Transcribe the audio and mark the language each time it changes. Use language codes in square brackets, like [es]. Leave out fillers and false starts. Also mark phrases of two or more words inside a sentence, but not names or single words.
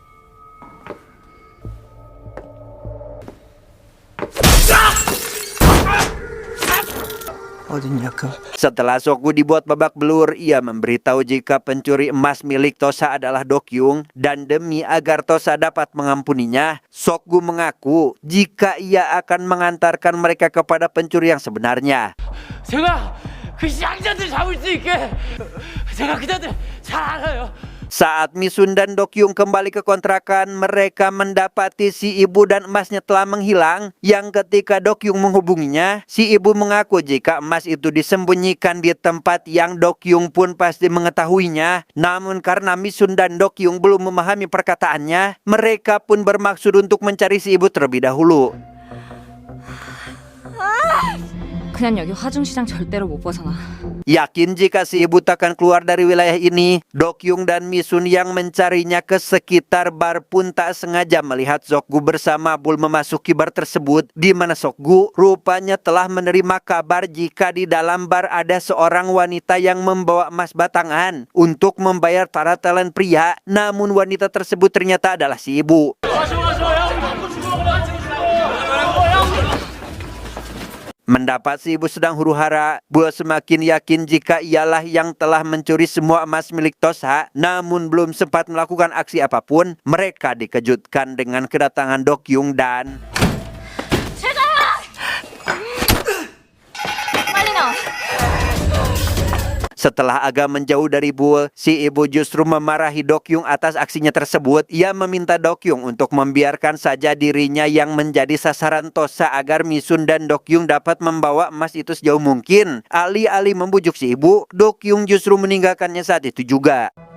[id] Setelah Sokgu dibuat babak belur, ia memberitahu jika pencuri emas milik Tosa adalah Dokyung, dan demi agar Tosa dapat mengampuninya, Sokgu mengaku jika ia akan mengantarkan mereka kepada pencuri yang sebenarnya. [ko] 제가 그 시장자들 잡을 수 있게 제가 그자들 잘 알아요. [id] Saat Misun dan Dokyung kembali ke kontrakan, mereka mendapati si ibu dan emasnya telah menghilang. Yang ketika Dokyung menghubunginya, si ibu mengaku jika emas itu disembunyikan di tempat yang Dokyung pun pasti mengetahuinya. Namun karena Misun dan Dokyung belum memahami perkataannya, mereka pun bermaksud untuk mencari si ibu terlebih dahulu. [ko] 그 그냥 여기 화중시장 절대로 못 벗어나. [id] Yakin jika si ibu takkan keluar dari wilayah ini, Dokyung dan Misun yang mencarinya ke sekitar bar pun tak sengaja melihat Sokgu bersama Bul memasuki bar tersebut, di mana Sokgu rupanya telah menerima kabar jika di dalam bar ada seorang wanita yang membawa emas batangan untuk membayar para talent pria. Namun wanita tersebut ternyata adalah si ibu. Mendapat si ibu sedang huru-hara, Bul semakin yakin jika ialah yang telah mencuri semua emas milik Tosa. Namun belum sempat melakukan aksi apapun, mereka dikejutkan dengan kedatangan Dokyung dan [ko] 빨리 나와. [id] setelah agak menjauh dari Bul, si ibu justru memarahi Dokyung atas aksinya tersebut. Ia meminta Dokyung untuk membiarkan saja dirinya yang menjadi sasaran Tosa agar Misun dan Dokyung dapat membawa emas itu sejauh mungkin. Alih-alih membujuk si ibu, Dokyung justru meninggalkannya saat itu juga.